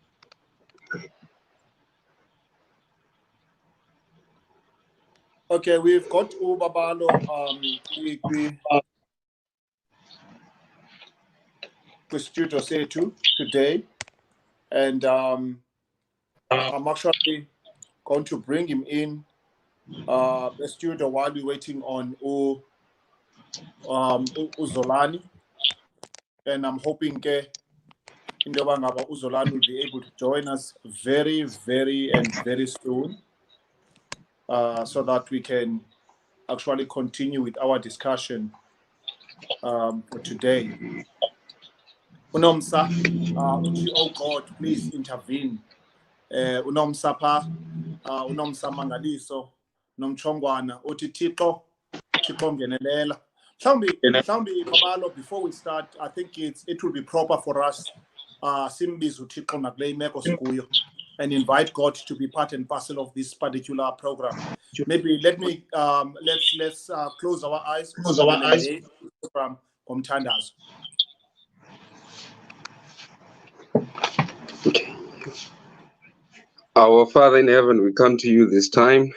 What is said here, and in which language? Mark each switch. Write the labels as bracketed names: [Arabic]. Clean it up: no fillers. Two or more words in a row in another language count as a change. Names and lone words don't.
[English] Okay, we've got Ubabalo Studio Setu today, and I'm actually going to bring him in the studio while we're waiting on Uzolani, and I'm hoping into [Xhosa] yoba ngaba [English] uZolani will be able to join us very, very soon, so that we can actually continue with our discussion for today. Unomsa, oh God, please intervene. [Xhosa] Unomsa pha, unomsa mangaliso, nomchongwana, uthi Thixo ngenelela. Mhlawumbi Babalo, [English] before we start, I think it will be proper for us [Xhosa] simbize uThixo nakule imeko sikuyo [English] and invite God to be part and parcel of this particular program. Maybe let's close our eyes. [Xhosa] Program komthandazo. [English] Okay. Our Father in heaven, we come to you this time.